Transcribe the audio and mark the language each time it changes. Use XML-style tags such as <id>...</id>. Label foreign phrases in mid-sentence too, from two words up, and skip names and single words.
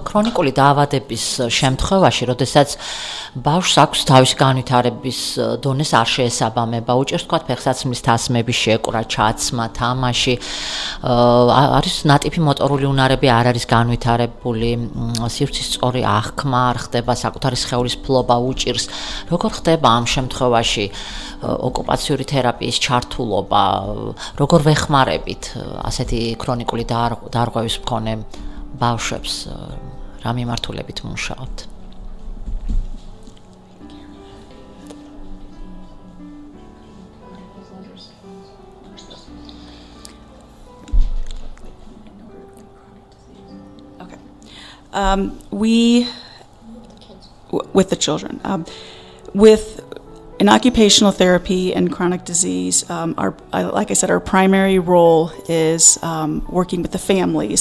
<ka>ქრონიკული დაავადების შემთხვევაში, როდესაც ბავშვს აქვს თავისი განვითარების დონეს არ შეესაბამება, უჭირს თქვა ფეხსაცმლის თასმების შეკვრა, ჩაცმა, თამაში, არის ნატიფი მოტორული უნარები არ არის განვითარებული, სივრცის სწორი აღქმა არ ხდება, საკუთარი სხეულის ფლობა უჭირს. როგორ ხდება ამ შემთხვევაში ოკუპაციური თერაპიის ჩართულობა, როგორ ვეხმარებით ასეთი ქრონიკული დარღვევის მქონე ბავშვებს, რა მიმართულებით მუშაობთ?</ka> <en>With the children, with in occupational therapy and chronic disease, like I said, our primary role is working with the families.</en>